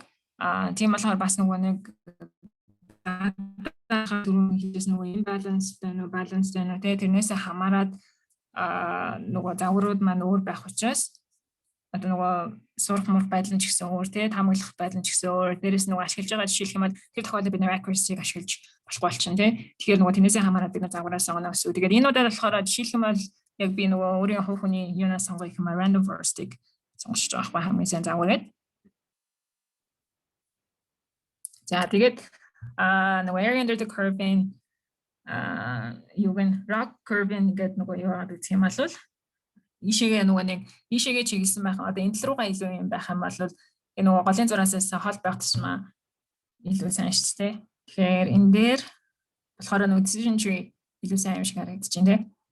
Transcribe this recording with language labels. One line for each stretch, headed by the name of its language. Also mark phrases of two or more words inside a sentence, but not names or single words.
Mongolian: Тийм болохоор бас нөгөө нэг дөрөв хийжсэн нөгөө imbalance байна уу тэрнээс хамаарад нөгөө загварууд маань өөр байх учраас одоо нөгөө сурах мурах байдал нь ч гэсэн өөр хамгаалах байдал нь ч гэсэн өөр дээрээс нөгөө ашиглаж байгаа жишээлх юм бол тэр тохиолдолд бид нөгөө accuracy-г ашиглаж болохгүй болчихно тэгэхээр нөгөө тэрнээсээ хамаарат бид загвараас сонгоно гэсэн. Тэгээд энэ удаад болохоор жишээлх юм бол яг би нөгөө өөрийн хувь хүний юунаас сонгох юм
English: random forest-
Mongolian: ыг сонгож байгаа байхгүй хамгийн сайн загвараад. За тэгээд нөгөө
English: area under the curve-
Mongolian: ийн юугэн
English: rock curve-
Mongolian: ийн гэдэг нөгөө юу гэдэг юм бол ийшээгээ нөгөө нэг ийшээгээ чиглэсэн байх. Одоо энэ тал руугаа илүү юм байх юм бол энэ нөгөө голын зураас хол байх тусмаа илүү сайн шүү дээ. Тэгэхээр энэ дээр болохоор нөгөө
English: decision tree
Mongolian: илүү сайн юм шиг харагдаж байна тийм.